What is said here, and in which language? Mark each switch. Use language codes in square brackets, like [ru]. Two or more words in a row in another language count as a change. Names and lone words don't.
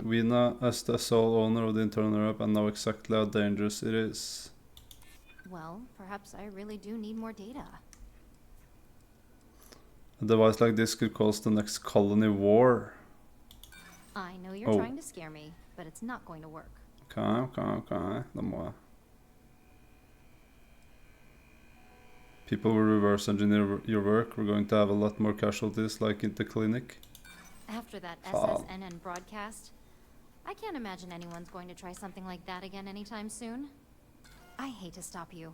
[en] Vina, as the sole owner of the internal Europe, and know exactly how dangerous it is. Well, perhaps I really do need more data. A device like this could cause the next colony war. I know you're trying to scare me, but it's not going to work. [no] Okay. Da må jeg. [en] People will reverse engineer your work. We're going to have a lot more casualties like in the clinic. After that Wow. SSNN broadcast, I can't imagine anyone's going to try something like that again anytime soon. I hate to stop you,